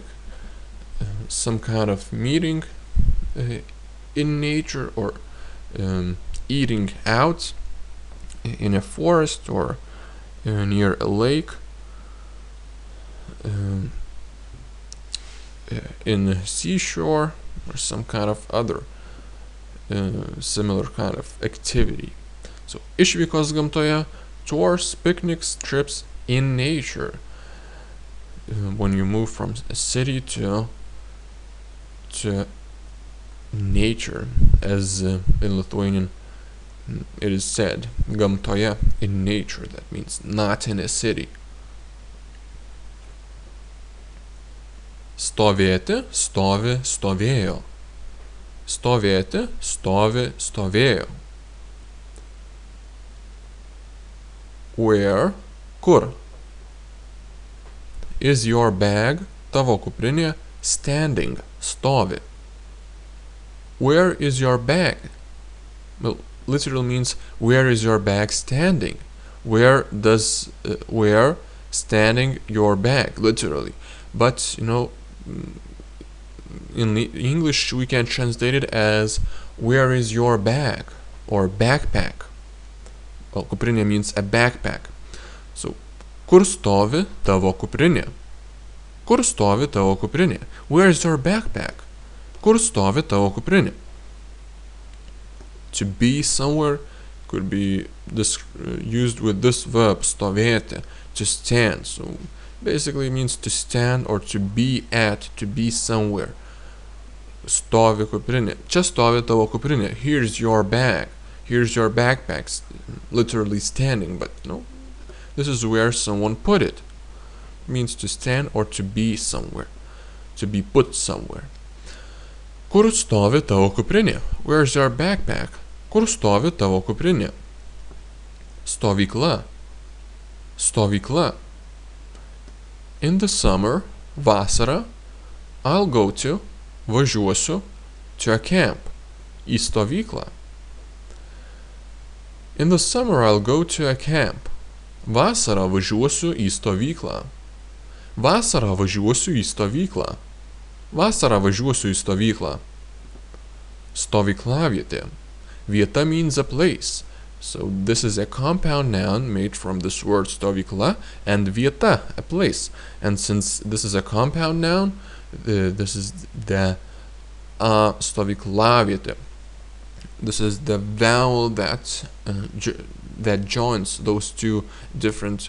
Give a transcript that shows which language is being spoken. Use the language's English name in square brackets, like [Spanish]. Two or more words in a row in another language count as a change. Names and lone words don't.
[English] Some kind of meeting in nature, or eating out in a forest or near a lake, in a seashore, or some kind of other similar kind of activity. So, [Lithuanian] išvykos gamtoje, [English] tours, picnics, trips in nature. When you move from a city to nature, as in Lithuanian it is said, gamtoje, in nature. That means not in a city. [Lithuanian] Stovėti, stovi, stovėjo. Stovėti, stovi, stovėjo. [English] Where, kur. Is your bag, [Lithuanian] tavo kuprinė, standing, stovi. [English] Where is your bag? Well, literal means where is your bag standing? Where standing your bag, literally. But, in English we can translate it as where is your bag or backpack. Well, kuprinė means a backpack. So, [Lithuanian] kur stovi tavo kuprinė? Kur stovi tavo kuprinė? [English] Where is your backpack? [Lithuanian] Kur stovi tavo kuprinė? [English] To be somewhere could be used with this verb, stovėti, to stand. So basically it means to stand or to be at, to be somewhere. [Lithuanian] Stovi kuprinė. Čia stovi tavo kuprinė. [English] Here's your bag. Here's your backpack. Literally standing, but this is where someone put it. It means to stand or to be somewhere. To be put somewhere. [Lithuanian] Kur stovi tavo kuprinė? [English] Where's your backpack? [Lithuanian] Kur stovi tavo kuprinė? Stovykla. Stovykla. [English] In the summer, vasarą, I'll go to, važiuosiu, to a camp, [Lithuanian] į stovyklą. [English] In the summer, I'll go to a camp. [Lithuanian] Vasarą važiuosiu į stovyklą. Vasarą važiuosiu į stovyklą. Vasarą važiuosiu į stovyklą. [English] Stovyklavietė. Vieta means a place. So this is a compound noun made from this word stovykla and vieta, a place. And since this is a compound noun, this is the stovyklavietė. This is the vowel that joins those two different